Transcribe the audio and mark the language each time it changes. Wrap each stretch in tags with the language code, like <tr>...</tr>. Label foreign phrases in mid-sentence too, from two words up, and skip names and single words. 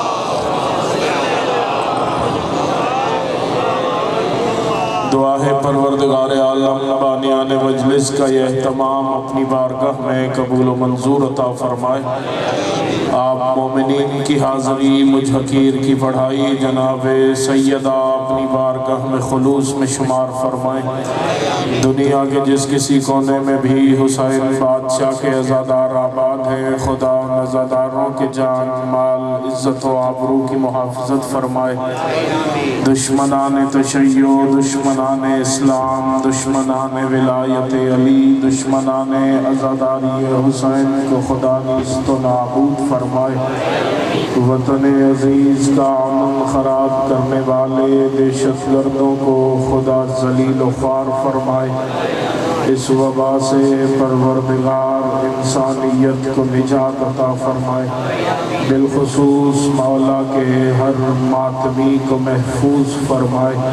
<ur>دعا ہے پروردگار عالم بانیان مجلس کا یہ اہتمام اپنی بارگاہ میں قبول و منظور عطا فرمائے آپ مومنین کی حاضری مجھ حقیر کی پڑھائی جناب سیدہ اپنی بارگاہ میں خلوص میں شمار فرمائیں دنیا کے جس کسی کونے میں بھی حسین بادشاہ کے عزادار آباد ہیں خدا ان عزاداروں کے جان مال عزت و آبرو کی محافظت فرمائے دشمنان تشیع دشمنان اسلام دشمنان ولایت علی دشمنان عزاداری حسین کو خدا نیست و نابود فرمائے وطن عزیز کا امن خراب کرنے والے دہشت گردوں کو خدا ذلیل و خوار فرمائے اس وبا سے پروردگار انسانیت کو نجات عطا فرمائے، بالخصوص مولا کے ہر ماتمی کو محفوظ فرمائے۔</ur>